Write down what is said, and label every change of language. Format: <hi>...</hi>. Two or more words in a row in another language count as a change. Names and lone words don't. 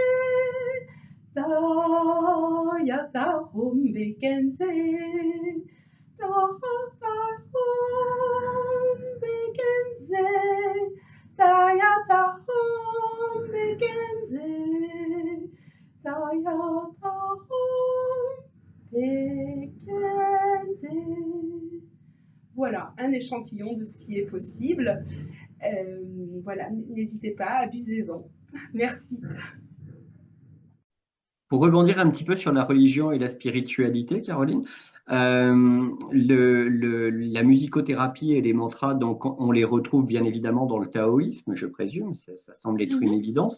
<sa>Tayata Om Bekenze, Tayata Om Bekenze, Tayata Om Bekenze, Tayata Om Bekenze.</sa> <fr>Voilà, un échantillon de ce qui est possible. Voilà, n'hésitez pas, abusez-en. Merci. Pour rebondir un petit peu sur la religion et la spiritualité, Caroline, la musicothérapie et les mantras, donc on les retrouve bien évidemment dans le taoïsme, je présume, ça semble être une évidence.</fr>